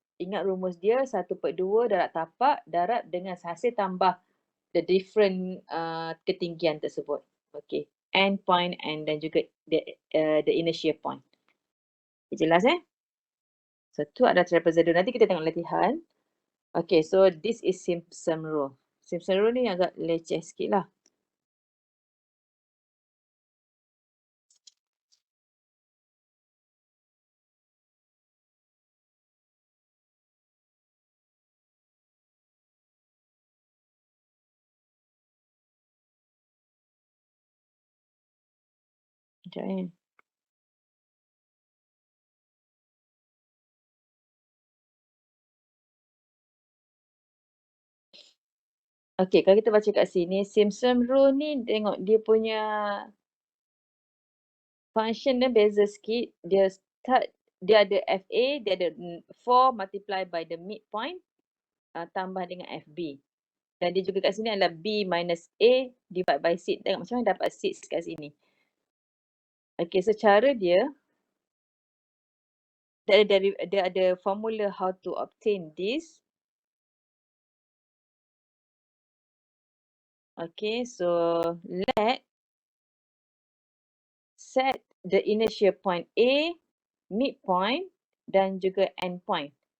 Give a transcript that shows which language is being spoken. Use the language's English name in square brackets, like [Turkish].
[Malay] ingat rumus dia 1/2 darab tapak darab dengan hasil tambah [English] the different [Malay] ketinggian tersebut. Okay. [English] End point and [Malay] dan juga [English] the initial point. [Malay] Okay, jelas So tu adalah trapezoidal. Nanti kita tengok latihan. [English] Okay, so this is Simpson Rule. [Malay] Simpson Rule ni agak leceh sikit lah. Sekejap Okay, kalau kita baca kat sini, Simpson Rule ni tengok dia punya function dia beza sikit. Dia ada FA, dia ada 4 [English] multiply by the midpoint [Malay] tambah dengan FB. Dan dia juga kat sini adalah B minus A [English] divide by [Malay] 6. Tengok macam mana dapat 6 kat sini. Okay, so cara dia, dia ada formula [English] how to obtain this. Okay, so let set the initial point A, midpoint [Malay] dan juga [English] end point.